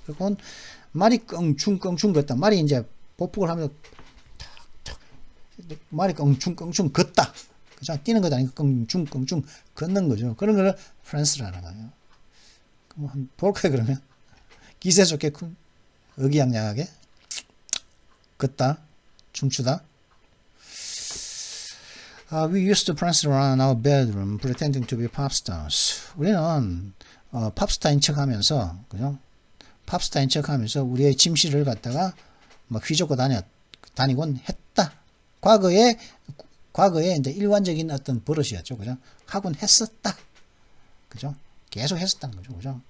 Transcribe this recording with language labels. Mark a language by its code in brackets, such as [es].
[ko] 그리고 말이 껑충 걷다. 말이 이제 보폭을 하면서 말이 껑충 걷다, 그죠? 뛰는 것도 아니고 껑충 걷는 거죠. 그런 거를 프랑스라는 거예요. 그럼 한번 볼까요? 그러면 기세 좋게 의기양양하게 걷다, 춤추다. [en] We used to prance around our bedroom pretending to be pop stars. [ko] 우리는 팝스타인 척하면서, 그죠? 팝스타인 척하면서 우리의 침실을 갖다가 막 휘젓고 다니곤 했다. 과거에 이제 일관적인 어떤 버릇이었죠, 그죠? 하곤 했었다, 그죠? 계속 했었다는 거죠, 그죠?